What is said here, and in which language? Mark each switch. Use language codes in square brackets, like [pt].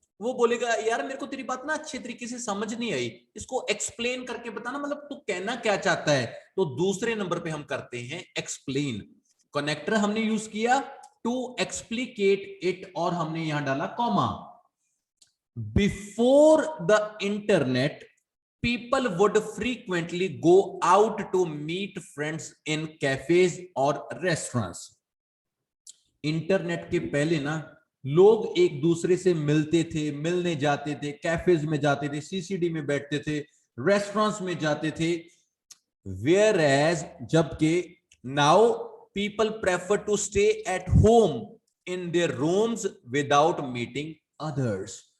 [hi] वो बोलेगा यार मेरे को तेरी बात ना अच्छे तरीके से समझ नहीं आई, इसको एक्सप्लेन करके बताना, मतलब तू कहना क्या चाहता है। तो दूसरे नंबर पे हम करते हैं एक्सप्लेन। कनेक्टर हमने यूज किया [en] to explicate it, [hi] और हमने यहां डाला comma. [en] Before the internet people would frequently go out to meet friends in cafes or restaurants. [hi] Internet के पहले ना लोग एक दूसरे से मिलते थे, मिलने जाते थे, कैफेज में जाते थे, सीसीडी में बैठते थे, रेस्टोरेंट्स में जाते थे। [en] whereas, [hi] जबकि [en] Now people prefer to stay at home in their rooms without meeting others.